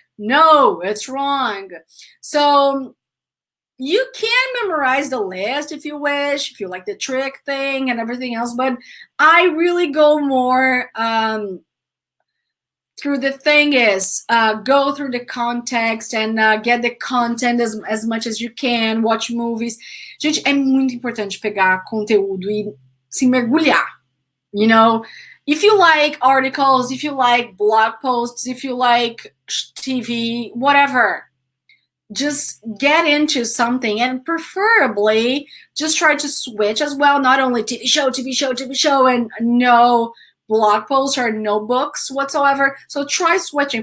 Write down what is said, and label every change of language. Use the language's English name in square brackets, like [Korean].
[English] No, it's wrong. So you can memorize the list if you wish, if you like the trick thing and everything else, but I really go more through the thing is go through the context and get the content as much as you can, watch movies. [Portuguese] Gente, é muito importante pegar conteúdo e se mergulhar, [English] you know? If you like articles, if you like blog posts, if you like TV, whatever, just get into something and preferably just try to switch as well. Not only TV show, and no blog posts or no books whatsoever. So try switching.